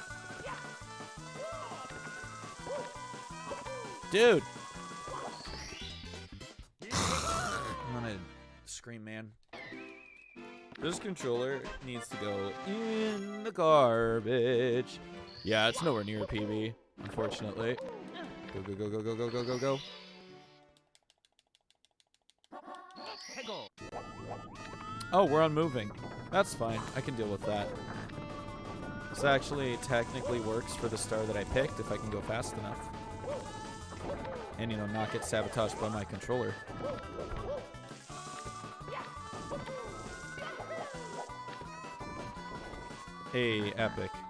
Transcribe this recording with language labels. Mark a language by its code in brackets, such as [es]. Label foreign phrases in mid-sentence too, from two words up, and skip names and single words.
[en] Dude! I'm gonna scream, man. This controller needs to go in the garbage. Yeah, it's nowhere near PB, unfortunately. Go, go, go, go, go, go, go, go, go. Peggle. Oh, we're on moving. That's fine. I can deal with that. This actually technically works for the star that I picked if I can go fast enough. And, you know, not get sabotaged by my controller. Hey, epic.